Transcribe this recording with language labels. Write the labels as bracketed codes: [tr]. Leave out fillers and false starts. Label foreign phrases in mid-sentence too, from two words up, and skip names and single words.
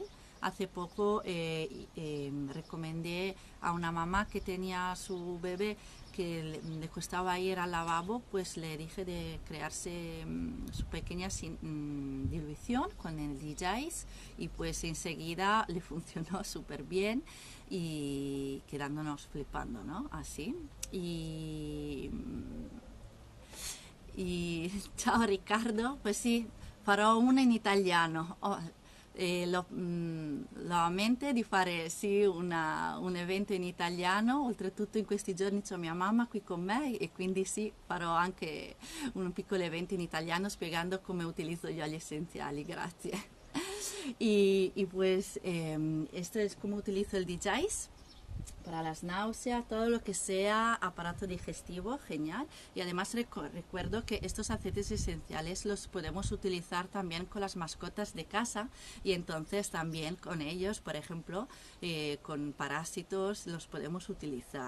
[es] Hace poco recomendé a una mamá que tenía a su bebé que le costaba ir al lavabo, pues le dije de crearse su pequeña dilución con el DJs y pues enseguida le funcionó súper bien y quedándonos flipando, ¿no? Así. [it] Ciao Riccardo, pues sì, farò una in italiano. L'ho a mente di fare sì un evento in italiano, oltretutto in questi giorni c'ho mia mamma qui con me e quindi sì, farò anche un piccolo evento in italiano spiegando come utilizzo gli oli essenziali, grazie. [es] Y pues esto es como utilizo el DJs para las náuseas, todo lo que sea aparato digestivo, genial. Y además recuerdo que estos aceites esenciales los podemos utilizar también con las mascotas de casa y entonces también con ellos, por ejemplo, con parásitos los podemos utilizar.